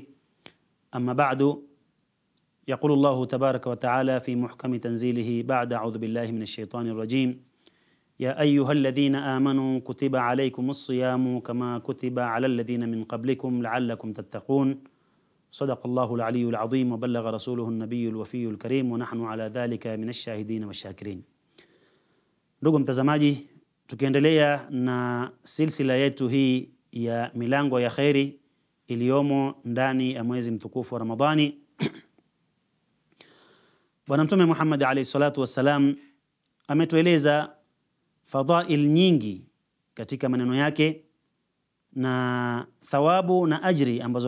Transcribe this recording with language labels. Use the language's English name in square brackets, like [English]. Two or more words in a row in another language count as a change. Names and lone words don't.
[Arabic] أما بعد، يقول الله تبارك وتعالى في محكم تنزيله بعد أعوذ بالله من الشيطان الرجيم: يا أيها الذين آمنوا كتب عليكم الصيام كما كتب على الذين من قبلكم لعلكم تتقون. صدق الله العلي العظيم وبلغ رسوله النبي الوفي الكريم ونحن على ذلك من الشاهدين والشاكرين. [Swahili] Ndugu mtazamaji, tukiendelea na silsila yetu hii ya milango ya khairi iliyomo ndani ya mwezi mtukufu wa Ramadhani, Bwana Mtume Muhammad [Arabic] عليه الصلاة والسلام [Swahili] ametueleza fadhail nyingi katika maneno yake na thawabu na ajri ambazo